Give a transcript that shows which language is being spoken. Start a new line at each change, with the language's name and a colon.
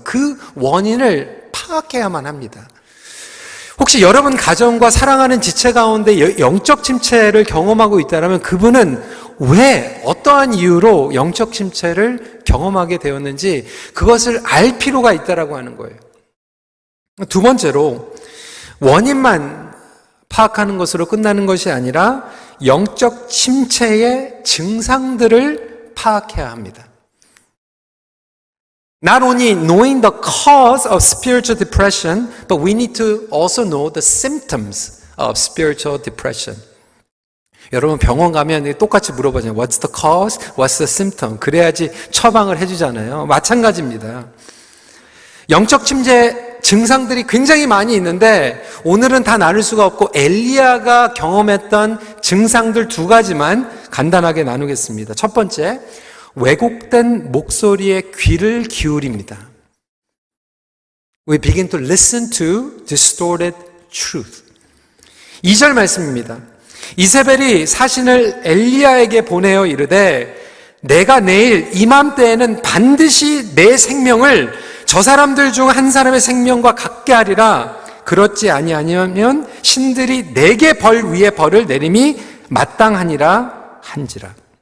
Korean: 그 원인을 파악해야만 합니다. 혹시 여러분 가정과 사랑하는 지체 가운데 영적 침체를 경험하고 있다면 그분은 왜 어떠한 이유로 영적 침체를 경험하게 되었는지 그것을 알 필요가 있다라고 하는 거예요. 두 번째로 원인만 파악하는 것으로 끝나는 것이 아니라 영적 침체의 증상들을 파악해야 합니다.
English: Not only knowing the cause of spiritual depression, but we need to also know the symptoms of spiritual depression.
Korean: 여러분 병원 가면 똑같이 물어보잖아요.
English: What's the cause? What's the symptom?
Korean: 그래야지 처방을 해주잖아요. 마찬가지입니다. 영적 침체 증상들이 굉장히 많이 있는데 오늘은 다 나눌 수가 없고 엘리야가 경험했던 증상들 두 가지만 간단하게 나누겠습니다. 첫 번째, 왜곡된 목소리에 귀를 기울입니다.
English: We begin to listen to distorted truth.
Korean: 2절 말씀입니다. 이세벨이 사신을 엘리야에게 보내어 이르되 내가 내일 이맘때에는 반드시 내 생명을 저 사람들 중 한 사람의 생명과 같게 하리라. 그렇지 아니하면 신들이 내게 벌 위에 벌을 내림이 마땅하니라 한지라.